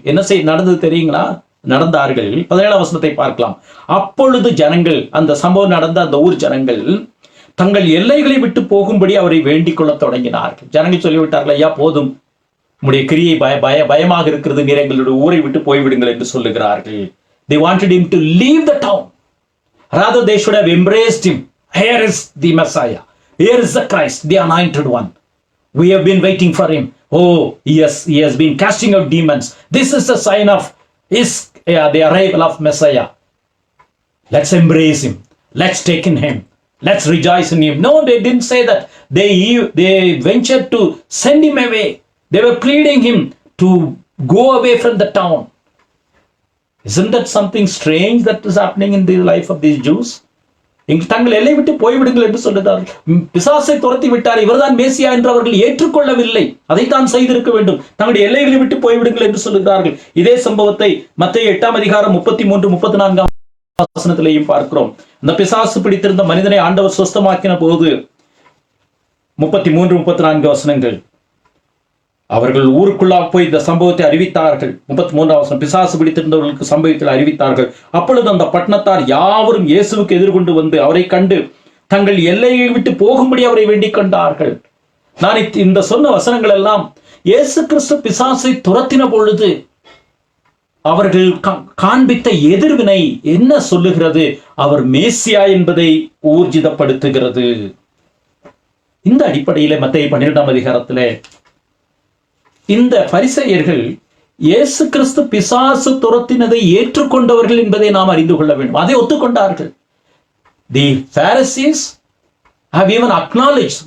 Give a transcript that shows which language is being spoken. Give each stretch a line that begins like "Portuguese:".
Tamil: என்ன நடந்தது தெரியுங்களா? நடந்தார்கள். 17 வசனத்தை பார்க்கலாம். அப்பொழுது ஜனங்கள், அந்த சம்பவம் நடந்த அந்த ஊர் ஜனங்கள் தங்கள் எல்லைகளை விட்டு போகும்படி அவரை வேண்டிக் கொள்ள தொடங்கினார்கள். ஜனங்கள் சொல்லிவிட்டார்கள், ஐயா போதும், உம்முடைய கிரியை பயமாக இருக்கிறது, நீர் எங்களுடைய ஊரை விட்டு போய்விடுங்கள் என்று சொல்லுகிறார்கள்.
English: They wanted him to leave the town. Rather they should have embraced him. Here is the Messiah. Here is the Christ, the anointed one. We have been waiting for him. Oh, yes, he has been casting out demons. This is the sign of the arrival of Messiah. Let's embrace him. Let's take in him. Let's rejoice in him. No, they didn't say that. They ventured to send him away. They were pleading him to go away from the town. Isn't that something strange that is happening in the life of these Jews?
Tamil: தங்கள் எல்லை விட்டு போய்விடுங்கள் என்று சொல்லுகிறார்கள். பிசாசை துரத்தி விட்டார், இவர்தான் மேசியா என்று அவர்கள் ஏற்றுக்கொள்ளவில்லை. அதைத்தான் செய்திருக்க வேண்டும். தங்களுடைய எல்லைகளை விட்டு போய்விடுங்கள் என்று சொல்லுகிறார்கள். இதே சம்பவத்தை மத்தேயு 8ஆம் அதிகாரம் 33, 34 வசனத்திலேயும் பார்க்கிறோம். அந்த பிசாசு பிடித்திருந்த மனிதனை ஆண்டவர் சுஸ்தமாக்கின போது 33, 34 வசனங்கள், அவர்கள் ஊருக்குள்ளாக போய் இந்த சம்பவத்தை அறிவித்தார்கள். 33ஆம் வசனம், பிசாசு பிடித்திருந்தவர்களுக்கு சம்பவத்தில் அறிவித்தார்கள். அப்பொழுது அந்த பட்டணத்தார் யாவரும் இயேசுவுக்கு எதிர்கொண்டு வந்து அவரை கண்டு தங்கள் எல்லையை விட்டு போகும்படி அவரை வேண்டிக் கொண்டார்கள். நான் இந்த சொன்ன வசனங்கள் எல்லாம் இயேசு கிறிஸ்து பிசாசை துரத்தின பொழுது அவர்கள் காண்பித்த எதிர்வினை என்ன சொல்லுகிறது? அவர் மேசியா என்பதை ஊர்ஜிதப்படுத்துகிறது. இந்த அடிப்படையிலே மத்தேயு 12ஆம் அதிகாரத்திலே இந்த பரிசேயர்கள் இயேசு கிறிஸ்து பிசாசு துரத்தினதை ஏற்றுக்கொண்டவர்கள் என்பதை நாம் அறிந்து கொள்ள வேண்டும். அதை ஒத்துக்கொண்டார்கள்.
English: The Pharisees have even acknowledged.